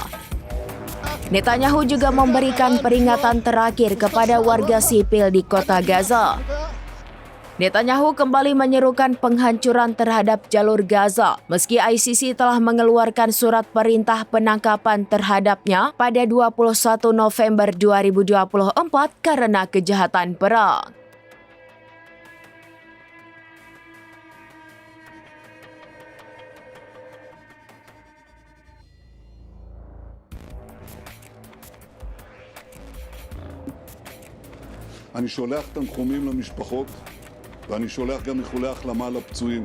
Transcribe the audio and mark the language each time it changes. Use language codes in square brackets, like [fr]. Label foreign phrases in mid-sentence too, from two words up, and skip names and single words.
[id] Netanyahu juga memberikan peringatan terakhir kepada warga sipil di kota Gaza. Netanyahu kembali menyerukan penghancuran terhadap jalur Gaza, meski ICC telah mengeluarkan surat perintah penangkapan terhadapnya pada 21 November 2024 karena kejahatan perang. [he] אני שולח תנחומים למשפחות ואני שולח גם איחולי החלמה לפצועים.